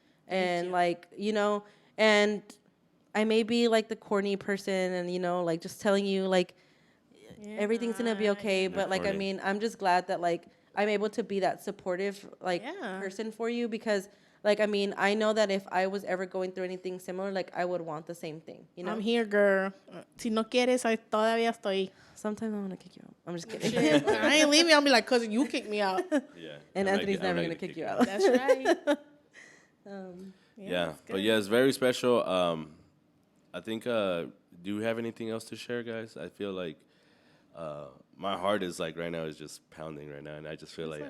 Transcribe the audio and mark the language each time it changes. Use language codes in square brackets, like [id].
[en] And like, you know, and I may be like the corny person and, you know, like just telling you like everything's gonna be okay. But like, I mean, I'm just glad that like I'm able to be that supportive like person for you because like, I mean, I know that if I was ever going through anything similar, like I would want the same thing, you know? I'm here, girl. [es] Si no quieres, todavía estoy. [en] Sometimes I'm gonna kick you out. I'm just kidding. Shit, I ain't leaving. I'll be like, cousin, you kicked me out. Yeah. And Anthony's never gonna kick you out. That's right. Yeah, but yeah, it's very special. I think, do you have anything else to share, guys? I feel like my heart is like right now is just pounding right now, and I just feel like